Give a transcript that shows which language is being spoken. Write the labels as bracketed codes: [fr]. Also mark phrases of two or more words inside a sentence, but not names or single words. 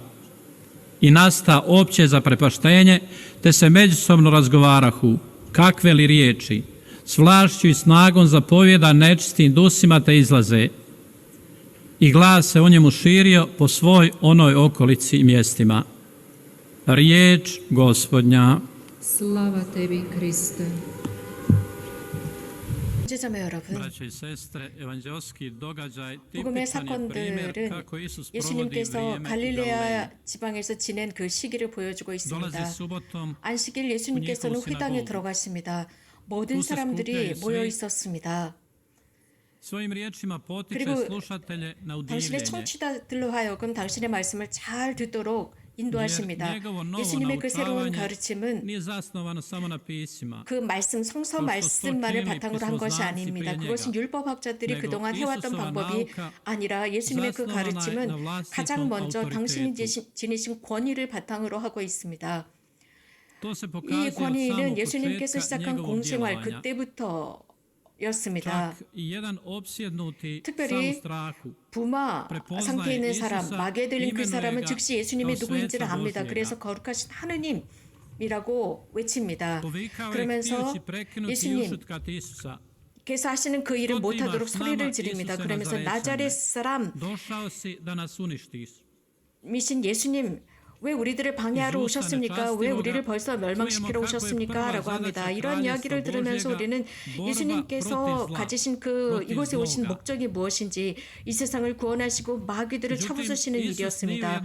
[hr] I nasta opće zaprepaštenje, te se međusobno razgovarahu, kakve li riječi. S vlašću i snagom zapovjeda nečistim dusima, te izlaze. I glas se o njemu širio po svoj onoj okolici i mjestima. Riječ Gospodnja. Slava tebi, Kriste. [ko] 형제자매 여러분, [hr] Braće i sestre, evanđelski događaj [ko] 복음의 [hr] tipičan je primjer [ko] 사건들은 [hr] kako Isus provodi [ko] 예수님께서 [hr] vrijeme u [ko] 갈릴레아 [hr] Galileji. [ko] 지방에서 지낸 그 시기를 보여주고 [hr] Dolazi [ko] 있습니다. [hr] subotom, [ko] 안식일 예수님께서는 [hr] u njihovu [ko] 회당에 [hr] sinagogu. [ko] 들어가십니다. 모든 [hr] Tu se [ko] 사람들이 [hr] skupljaju [ko] 모여 [hr] svi. [ko] 있었습니다. [hr] svojim riječima potiče [ko] 그리고 [hr] slušatelje na [ko] 당신의 [hr] udivljenje. [ko] 청취자들로 하여금 당신의 말씀을 잘 듣도록 [hr] Jer [ko] 인도하십니다. [hr] njegovo novo [ko] 예수님의 그 새로운 [hr] naučavanje [ko] 가르침은 [hr] nije zasnovano samo na pisima. [ko] 그 말씀, 성서 말씀만을 바탕으로 한 것이 아닙니다. 그것은 율법학자들이 그동안 해왔던 방법이 아니라 예수님의 그 가르침은 가장 먼저 당신이 지니신 권위를 바탕으로 하고 있습니다. [hr] To se [ko] 이 [hr] pokazuje od [ko] 권위는 [hr] samog [ko] 예수님께서 [hr] početka [ko] 시작한 [hr] njegovog [ko] 공생활 [hr] djelovanja. [ko] 그때부터였습니다. [hr] Čak i jedan opsjednuti [ko] 특별히 [hr] sam u strahu. [ko] 부마 상태에 있는 사람, 마귀에 들린 그 사람은 즉시 예수님이 누구인지를 압니다. 그래서 거룩하신 하느님이라고 외칩니다. [hr] Povikao je [ko] 그러면서 [hr] htijući prekinuti i [ko] 예수님 [hr] ušutkati Isusa. [ko] 께서 하시는 그 일을 못하도록 소리를 지릅니다. 그러면서 나자렛 사람이신 [hr] Došao si da nas uništiš. [ko] 예수님, 왜 우리들을 방해하러 오셨습니까? 왜 우리를 벌써 멸망시키러 오셨습니까? 라고 합니다. 이런 이야기를 들으면서 우리는 예수님께서 가지신 그 이곳에 오신 목적이 무엇인지, 이 세상을 구원하시고 마귀들을 쳐부수시는 일이었습니다.